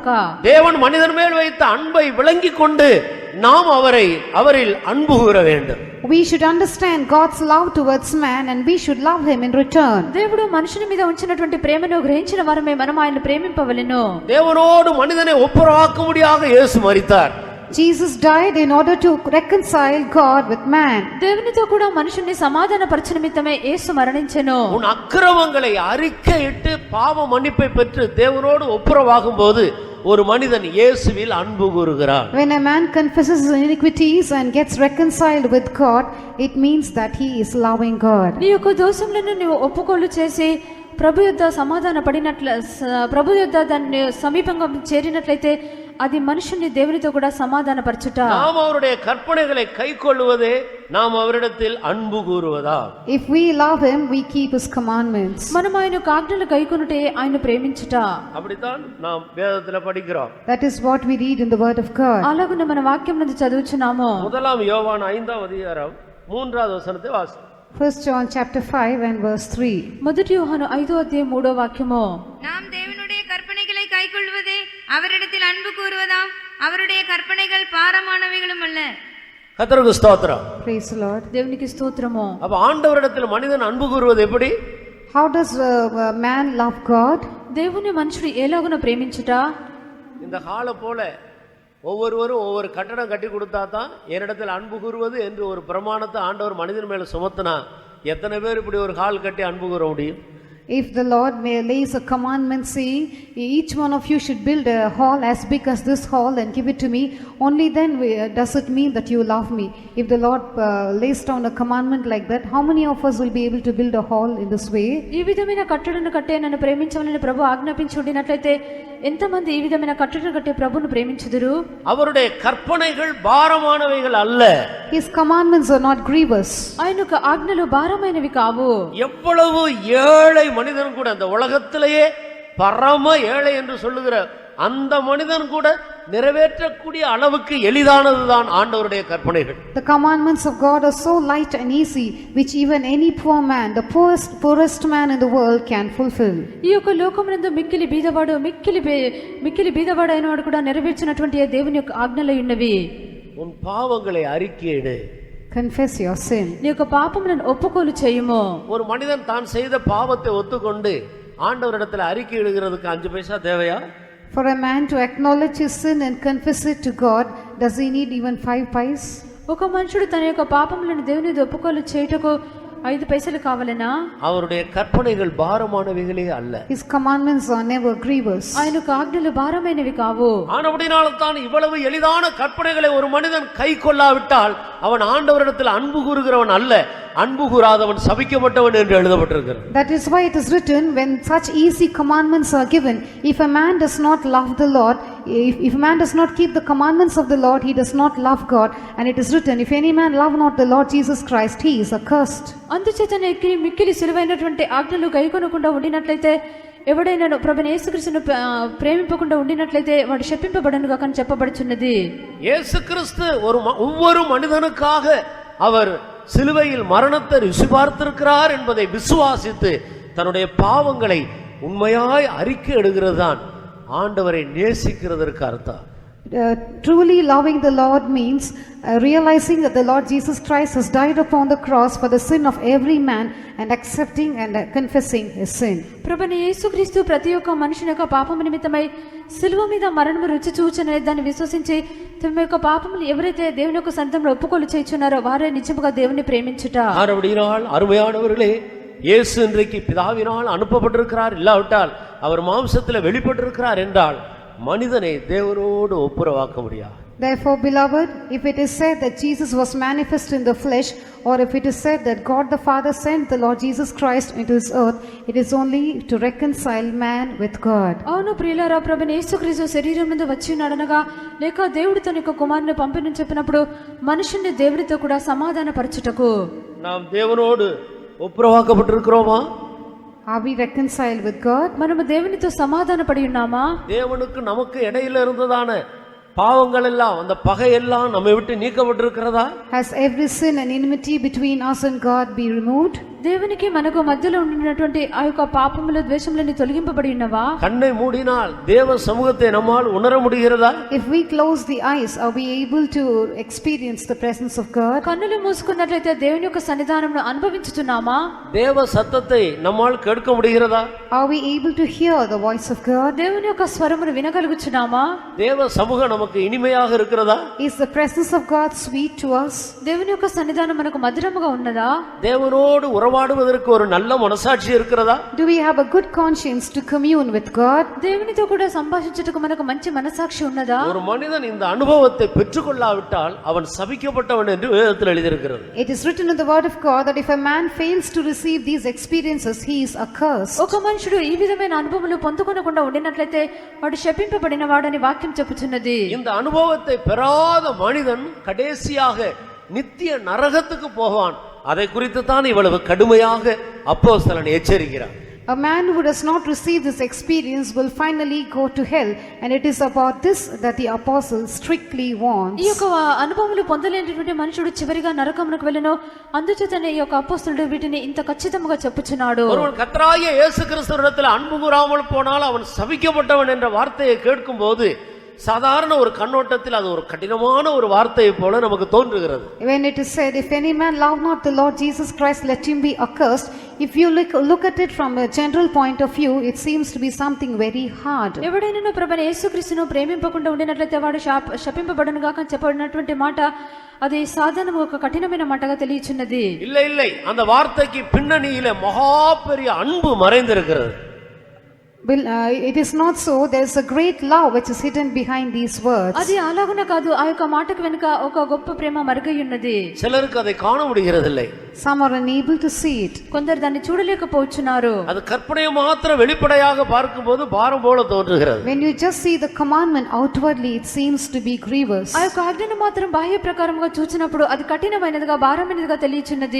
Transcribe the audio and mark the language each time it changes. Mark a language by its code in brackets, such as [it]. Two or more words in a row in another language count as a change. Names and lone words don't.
[ta] தேவன் மனிதன் மேல் வைத்த அன்பை விளங்கிக் கொண்டு நாம் அவரில் அன்பு கூற வேண்டும். [en] We should understand God's love towards man and we should love him in return. [te] దేవుడు మనుషుని మీద ఉంచినటువంటి ప్రేమను గ్రహించిన వారమే మనం ఆయన ప్రేమింపవలెను. [ta] தேவனோடு மனிதனை ஒப்புரவாக்கும்படியாக இயேசு மரித்தார். [en] Jesus died in order to reconcile God with man. [te] దేవునితో కూడా మనుషుని సమాధానపరచు నిమిత్తమే యేసు మరణించెను. [ta] உன் அக்கிரமங்களை அறிக்கையிட்டு பாவ மன்னிப்பை பெற்று தேவனோடு ஒப்புரவாகும்போது ஒரு மனிதன் இயேசுவில் அன்பு கூறுகிறான். [en] When a man confesses his iniquities and gets reconciled with God, it means that he is loving God. [te] నీ యొక్క దోషములను నీవు ఒప్పుకోలు చేసి ప్రభు యొద్ద సమాధాన పడినట్లు ప్రభు యొద్ద దాన్ని సమీపంగా చేరినట్లయితే అది మనుషుని దేవునితో కూడా సమాధానపరచుట. [ta] நாம் அவருடைய கற்பனைகளை கைக்கொள்வதே நாம் அவரிடத்தில் அன்பு கூறுவதா. [en] If we love him, we keep his commandments. [te] మనం ఆయన ఆజ్ఞలు గైకొనుటే ఆయన ప్రేమించుట. [ta] அப்படித்தான் நாம் வேதத்துல படிக்கிறோம். [en] That is what we read in the word of God. [te] అలాగున మన వాక్యం నందు చదువుచున్నాము. [ta] முதலாம் யோவான் 5ஆம் அதிகாரம் 3வது வசனத்தை வாசி. [en] 1 John chapter 5 and verse 3. [te] మొదటి యోహాను 5వ అధ్యాయం 3వ వాక్యము. [ta] நாம் தேவனுடைய கற்பனைகளை கைக்கொள்வதே அவரிடத்தில் அன்பு கூறுவதாம். அவருடைய கற்பனைகள் பாரமானவைகளும் அல்ல. கர்த்தருக்கு ஸ்தோத்திரம். [en] Praise the Lord. [te] దేవునికి స్తోత్రము. [ta] அப்ப ஆண்டவரிடத்தில் மனிதன் அன்பு கூறுவது எப்படி? [en] How does a man love God? [te] దేవుని మనుషుడు ఎలాగున ప్రేమించుట? [ta] இந்த கால போல ஒவ்வொருவரும் ஒவ்வொரு கட்டடம் கட்டி கொடுத்தா தான் என்னிடத்தில் அன்பு கூறுவது என்று ஒரு பிரமாணத்தை ஆண்டவர் மனிதன் மேல சுமத்தினா எத்தனை பேர் இப்படி ஒரு ஹால் கட்டி அன்பு கூற முடியும்? [en] If the Lord may lays a commandment saying, each one of you should build a hall as big as this hall and give it to me, only then does it mean that you love me. If the Lord lays down a commandment like that, how many of us will be able to build a hall in this way? [te] ఈ విధమైన కట్టడను కట్టే నన్ను ప్రేమించమని ప్రభు ఆజ్ఞాపించి ఉండినట్లయితే ఎంతమంది ఈ విధమైన కట్టడను కట్టే ప్రభువును ప్రేమించుదురు? [ta] அவருடைய கற்பனைகள் பாரமானவைகள் அல்ல. [en] His commandments are not grievous. [te] ఆయన ఆజ్ఞలు భారమైనవి కావు. [ta] எவ்வளவு ஏழை மனிதன் கூட அந்த உலகத்திலேயே பரம ஏழை என்று சொல்லுகிற அந்த மனிதன் கூட நிறைவேற்றக்கூடிய அளவுக்கு எளிதானதுதான் ஆண்டவருடைய கற்பனைகள். [en] The commandments of God are so light and easy, which even any poor man, the poorest man in the world can fulfill. [te] ఈ యొక్క లోకమునందు మిక్కిలి బీదవాడు అయిన వాడు కూడా నెరవేర్చినటువంటి దేవుని యొక్క ఆజ్ఞలు ఉన్నవి. [ta] உன் பாவங்களை அறிக்கையிடு. [en] Confess your sin. [te] నీ యొక్క పాపములను ఒప్పుకోలు చేయుము. [ta] ஒரு மனிதன் தான் செய்த பாவத்தை ஒத்துக்கொண்டு ஆண்டவரிடத்தில் அறிக்கையிடுகிறதுக்கு 5 பைசா தேவையா? [en] For a man to acknowledge his sin and confess it to God, does he need even 5 pice? [te] ఒక మనుషుడు తన యొక్క పాపములను దేవుని ఒప్పుకోలు చేయుటకు 5 పైసలు కావాలనా? [ta] அவருடைய கற்பனைகள் பாரமானவைகளே அல்ல. [en] His commandments are never grievous. [te] ఆయనకు ఆజ్ఞలు భారమైనవి కావు. [ta] ஆனபடினால்தான் இவ்வளவு எளிதான கற்பனைகளை ஒரு மனிதன் கை கொள்ளாவிட்டால் அவன் ஆண்டவரிடத்தில் அன்பு கூறுகிறவன் அல்ல, அன்பு கூறாதவன் சபிக்கப்பட்டவன் என்று எழுதப்பட்டிருக்கிறது. [en] That is why it is written, when such easy commandments are given, if a man does not love the Lord, if a man does not keep the commandments of the Lord, he does not love God. And it is written, if any man love not the Lord Jesus Christ, he is accursed. [te] అందుచేతనే మిక్కిలి సులువైనటువంటి ఆజ్ఞలు గైకొనకుండా ఉండినట్లయితే, ఎవడైనా ప్రభువైన యేసుక్రీస్తును ప్రేమింపకుండా ఉండినట్లయితే వాడు శపింపబడనుగా అని చెప్పబడుచున్నది. [ta] இயேசு கிறிஸ்து ஒவ்வொரு மனிதனுக்காக அவர் சிலுவையில் மரணத்தை ருசி பார்த்திருக்கிறார் என்பதை விசுவாசித்து தன்னுடைய பாவங்களை உண்மையாய் அறிக்கை எடுக்கிறது தான் ஆண்டவரை நேசிக்கிறதற்கு அர்த்தம். [en] Truly loving the Lord means realizing that the Lord Jesus Christ has died upon the cross for the sin of every man and accepting and confessing his sin. [te] ప్రభువైన యేసుక్రీస్తు ప్రతి ఒక్క మనిషిని యొక్క పాపము నిమిత్తమై సిలువ మీద మరణము రుచి చూచునని దాన్ని విశ్వసించి తమ యొక్క పాపములు ఎవరైతే దేవుని యొక్క సన్నిధిలో ఒప్పుకోలు చేయుచున్నారో వారే నిజముగా దేవుని ప్రేమించుట. [ta] ஆனபடியால் அருமையானவர்களே, இயேசு இன்றைக்கு பிதாவினால் அனுப்பப்பட்டிருக்கிறார், இல்லாவிட்டால் அவர் மாம்சத்தில் வெளிப்பட்டிருக்கிறார் என்றால் மனிதனை தேவனோடு ஒப்புரவாக்க முடியாது. [en] Therefore, beloved, if it is said that Jesus was manifest in the flesh, or if it is said that God the Father sent the Lord Jesus Christ into this earth, it is only to reconcile man with God. [te] అవును ప్రియులారా, ప్రభువైన యేసుక్రీస్తు శరీరం మీద వచ్చి ఉన్నాడనగా, లేక దేవుడు తన యొక్క కుమారుని పంపినని చెప్పినప్పుడు మనుషుని దేవుడితో కూడా సమాధాన పరచుటకు. [ta] நாம் தேவனோடு ஒப்புரவாக்கப்பட்டிருக்கிறோமா? [en] Are we reconciled with God? [te] మనము దేవునితో సమాధాన పడి ఉన్నామా? [ta] தேவனுக்கு நமக்கு இடையில இருந்ததான பாவங்கள் எல்லாம், அந்த பகை எல்லாம் நம்மை விட்டு நீக்கப்பட்டிருக்கிறதா? [en] Has every sin and enmity between us and God be removed? [te] దేవునికి మనకు మధ్యలో ఉండినటువంటి ఆ యొక్క పాపములు ద్వేషములని తొలగింపబడి ఉన్నవా? [ta] கண்ணை மூடினால் தேவ சமூகத்தை நம்மால் உணர முடிகிறதா? [en] If we close the eyes, are we able to experience the presence of God? [te] కన్నులు మూసుకున్నట్లయితే దేవుని యొక్క సన్నిధానమును అనుభవించుచున్నామా? [ta] தேவ சத்தத்தை நம்மால் கேட்க முடிகிறதா? [en] Are we able to hear the voice of God? [te] దేవుని యొక్క స్వరమును వినగలుగుచున్నామా? [ta] தேவ சமூகம் நமக்கு இனிமையாக இருக்கிறதா? [en] Is the presence of God sweet to us? [te] దేవుని యొక్క సన్నిధానం మనకు మధురముగా ఉన్నదా? [ta] தேவனோடு உறவாடுவதற்கு ஒரு நல்ல மனசாட்சி இருக்கிறதா? [en] Do we have a good conscience to commune with God? [te] దేవునితో కూడా సంభాషించుటకు మనకు మంచి మనసాక్షి ఉన్నదా? [ta] ஒரு மனிதன் இந்த அனுபவத்தை பெற்றுக்கொள்ளாவிட்டால் அவன் சபிக்கப்பட்டவன் என்று வேதத்தில் எழுதியிருக்கிறது. [en] It is written in the word of God that if a man fails to receive these experiences, he is accursed. [te] ఒక మనుషుడు ఈ విధమైన అనుభవములు పొందుకొనకుండా ఉండినట్లయితే వాడు శపింపబడిన వాడని వాక్యం చెప్పుచున్నది. [ta] இந்த அனுபவத்தை பெறாத மனிதன் கடைசியாக நித்திய நரகத்துக்கு போவான். அதை குறித்து தான் இவ்வளவு கடுமையாக அப்போஸ்தலன் எச்சரிக்கிறார். [en] A man who does not receive this experience will finally go to hell, and it is about this that the apostle strictly warns. [te] ఈ యొక్క అనుభవములు పొందలేనటువంటి మనుషుడు చివరిగా నరకమునకు వెళ్ళెను. అందుచేతనే ఈ యొక్క అపోస్తలుడు వీటిని ఇంత ఖచ్చితంగా చెప్పుచున్నాడు. [ta] ஒருவன் கர்த்தராகிய இயேசு கிறிஸ்துவிடத்தில் அன்பு கூறாமல் போனால் அவன் சபிக்கப்பட்டவன் என்ற வார்த்தையை கேட்கும்போது சாதாரண ஒரு கண்ணோட்டத்தில் அது ஒரு கடினமான ஒரு வார்த்தையை போல நமக்கு தோன்றுகிறது. [en] When it is said, if any man love not the Lord Jesus Christ, let him be accursed, if you look at it from a general point of view, it seems to be something very hard. [te] ఎవడైనా ప్రభువైన యేసుక్రీస్తును ప్రేమింపకుండా ఉండినట్లయితే వాడు శపింపబడును గాక చెప్పబడినటువంటి మాట అది సాధారణంగా ఒక కఠినమైన మాటగా తెలియచున్నది. [ta] இல்லை அந்த வார்த்தைக்கு பின்னணியிலே மகா பெரிய அன்பு மறைந்திருக்கிறது. [en] It is not so. There is a great love which is hidden behind these words. [te] అది అలాగున కాదు, ఆ యొక్క మాటకు వెనుక ఒక గొప్ప ప్రేమ మరుగై ఉన్నది. [ta] சிலருக்கு அதை காண முடிகிறதில்லை. [en] Some are unable to see it. [te] కొందరు దాన్ని చూడలేకపోతున్నారు. [ta] அது கற்பனையை மாத்திரம் வெளிப்படையாக பார்க்கும்போது பாரம் போல தோன்றுகிறது. [en] When you just see the commandment outwardly, it seems to be grievous. [te] ఆ యొక్క ఆజ్ఞను మాత్రం బాహ్య ప్రకారంగా చూచినప్పుడు అది కఠినమైనదిగా భారమైనదిగా తెలియచున్నది.